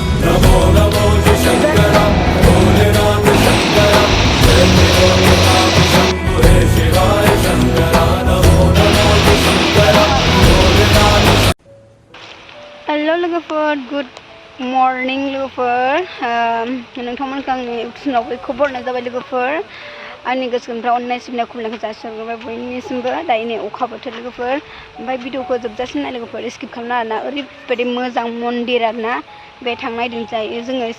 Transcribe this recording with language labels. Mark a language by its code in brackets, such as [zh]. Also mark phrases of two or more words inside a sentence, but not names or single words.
[hi] नमो नमो जय शंकर भोलेनाथ शंकर जय त्रिलोकनाथ शंभु हे शिवाय शंकर नमो नमो जय शंकर भोलेनाथ। [brx] हेलो लोगोफोर [en] good morning [brx] लोगोफोर नोंथांमोनखौ आंनि उथुनाव बयखौबो बरनाय जाबाय लोगोफोर आंनि गोसोनिफ्राय अननाय सिबिनाय खुलुमनायखौ जासिहरबाय बयनिसिमबो दायो नै अखा बोथोर लोगोफोर ओमफ्राय भिडिअखौ जोबजासिम नाय लोगोफोर स्किप खालामनो आरोना ओरैबायदि मोजां मन्दिर आरोना बे थांनाय दिनजायो जोङो एसे